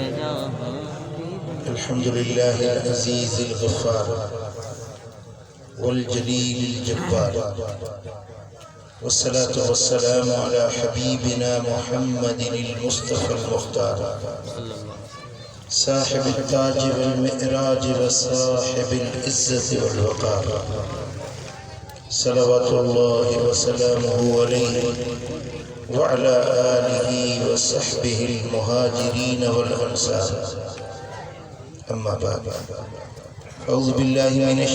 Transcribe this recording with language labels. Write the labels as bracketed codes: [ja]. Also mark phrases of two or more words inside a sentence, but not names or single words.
[ar] الحمد لله العزيز الغفار والجليل الجبار والصلاة والسلام على حبيبنا محمد المصطفى المختار صاحب التاج والمعراج وصاحب العزة والوقار صلى الله وسلمه عليه وعلى آله وصحبه المهاجرين والأنصار أما بعد أعوذ بالله من